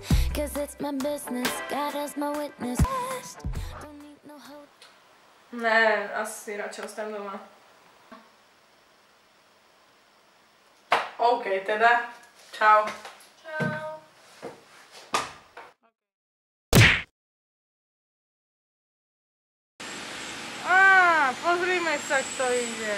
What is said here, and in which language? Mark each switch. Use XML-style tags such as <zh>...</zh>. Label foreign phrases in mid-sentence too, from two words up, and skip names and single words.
<en>Cause it's my business, God as my witness. Don't need no hope.</en> <sk>Ne, asi radšej ostanem doma. OK, teda. Čau. Čau. Pozrime sa, kto ide.</sk>